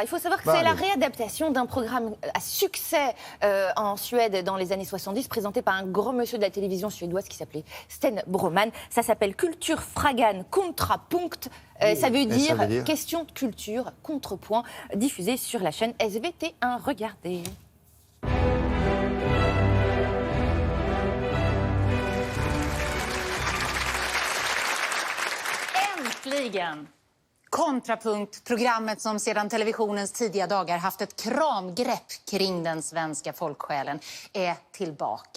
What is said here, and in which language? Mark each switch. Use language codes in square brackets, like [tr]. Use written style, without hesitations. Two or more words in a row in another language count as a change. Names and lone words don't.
[fr] Il faut savoir que c'est la réadaptation d'un programme à succès en Suède dans les années 70, présenté par un grand monsieur de la télévision suédoise qui s'appelait Sten Broman. Ça s'appelle Kulturfrågan Kontrapunkt. Ça veut dire question de culture, contrepoint, diffusé sur la chaîne SVT1. Regardez. [sv] Äntligen! Kontrapunkt, programmet som sedan televisionens tidiga dagar haft ett kramgrepp kring den svenska folksjälen, är tillbaka.